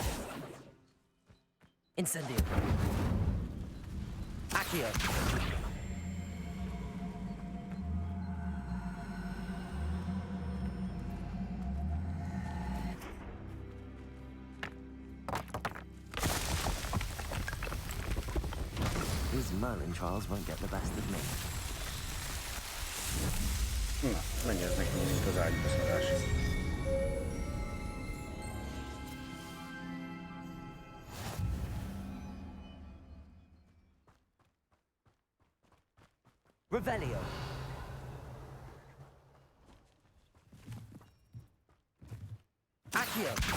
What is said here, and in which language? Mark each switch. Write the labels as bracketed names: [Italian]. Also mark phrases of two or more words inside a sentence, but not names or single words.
[Hungarian] Incendio. Accio. [English] These Merlin trials won't get the best of me. [Hungarian] Na, menj ez nekem, mint az ágybeszarás. Revelio. Accio.